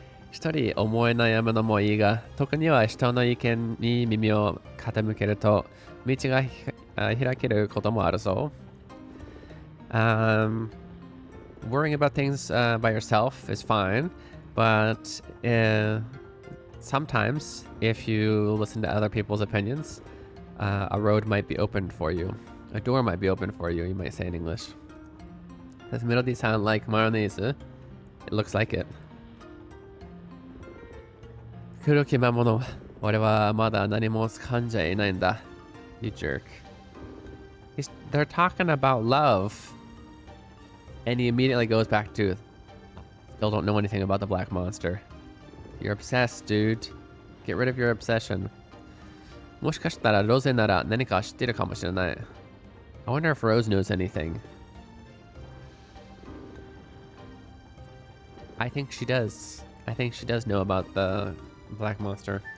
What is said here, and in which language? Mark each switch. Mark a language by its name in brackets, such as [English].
[Japanese] 一人思い悩むのもいいが、特には人の意見に耳を傾けると道が開けることもあるぞ。 [English] Worrying about things by yourself is fine, but sometimes if you listen to other people's opinions, a road might be opened for you. A door might be opened for you, you might say in English. Does melody sound like mayonnaise? It looks like it. [Japanese] 黒き魔物、俺はまだ何も掴んじゃいないんだ。 [English] You jerk. They're talking about love. And he immediately goes back to, still don't know anything about the black monster. You're obsessed, dude. Get rid of your obsession. [Japanese] もしかしたらロゼなら何か知ってるかもしれない。 [English] I wonder if Rose knows anything. I think she does. I think she does know about the black monster.